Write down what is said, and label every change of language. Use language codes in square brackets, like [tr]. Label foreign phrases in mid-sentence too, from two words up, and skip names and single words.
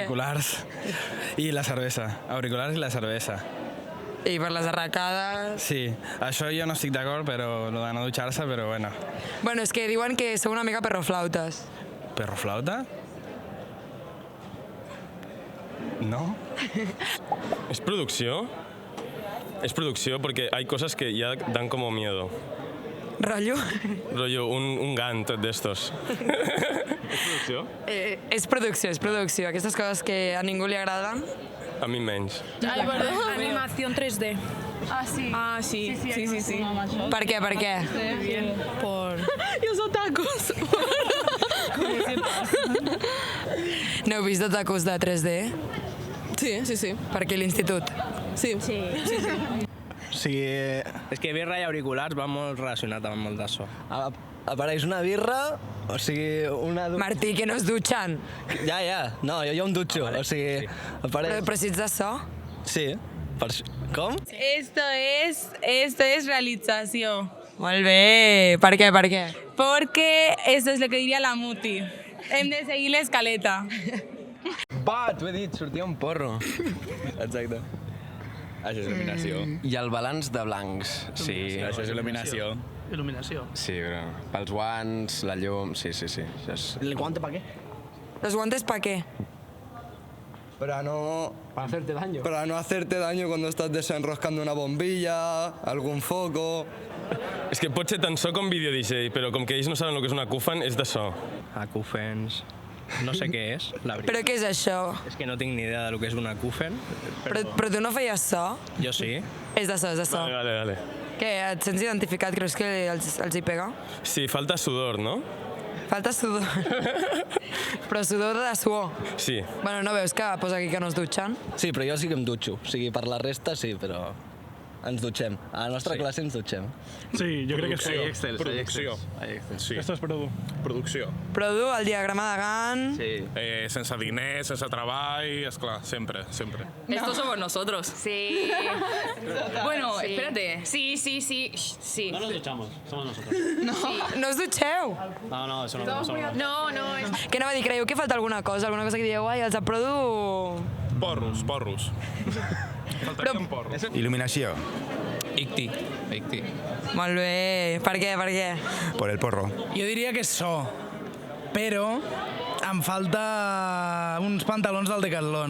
[ca] Auriculars i la cervesa. Auriculars i la cervesa. I per les arracades... Sí, això jo no estic d'acord, però lo de no dutxar-se, però bueno. Bueno, és que diuen que sou una mica perroflautes. [es] ¿Perroflauta? No. ¿Es producción? Es producción porque hay cosas que ya dan como miedo. [ca] Rotllo? [es] Rollo, un Gantt de estos. ¿Es producción? [ca] És producció. Aquestes coses que a ningú li agraden. A mí menys. [es] Ay, perdón, animación 3D. Ah, sí. Ah, sí. Sí. [ca] Per què? [es] Por... Los otakus. [ca] No heu vist otakus de 3D? Sí. Per què l'institut? Sí. O sigui, És que birra i auriculars va molt relacionat amb molt de so. apareix una birra, o sigui, una... Martí, que no es dutxen. Ja, no, jo em dutxo, o sigui, apareix... Però si ets de so? Sí, com? [es] Esto es realización. [ca] Molt bé. Per què? [es] Porque esto es lo que diría la Muti. [ca] Hem de seguir l'escaleta. Va, t'ho he dit, sortia un porro. Exacte. Això és il·luminació. I el balanç de blancs. Sí. Això és il·luminació. Il·luminació. Sí, però pels guants, la llum, sí. Això és... [es] ¿El guante para qué? ¿Los guantes para qué? Para no Para hacerte daño. Para no hacerte daño cuando estás desenroscando una bombilla, algún foco... [ca] És que pot ser tan so com vídeo DJ, però com que ells no saben el que és una CUFAN, és de so. Acúfens... No sé què és, la veritat. Però què és això? És que no tinc ni idea del que és una acúfen. Però tu no feies so? Jo sí. És de so, és de so. Vale. Què, et sents identificat? Creus que els hi pega? [es] Sí, falta sudor, no? [ca] Falta sudor. Però sudor de suor. Sí. Bueno, no veus que posa aquí que no es dutxen? Sí, però jo sí que em dutxo. O sigui, per la resta sí, però ens dutxem. A la nostra classe ens dutxem. Sí, jo crec que sí. Producció. Sí. [es] Esto és Produ. [ca] Producció. Produ, el diagrama de Gantt... Sí. Sense diners, sense treball, esclar, sempre. [es] Estos somos nosotros. Sí. Bueno, espérate. Sí. No nos duchamos, somos nosotros. [ca] No us dutxeu? [es] No, eso no somos. No. [ca] Què anava a dir? Creieu que falta alguna cosa que dieu, ai, els de Produ... [es] Porros. Faltaria un porro. [ca] Il·luminació. Icti. Molt bé. Per què? [es] Por el porro. [ca] Jo diria que és so, però em falta uns pantalons del Decathlon.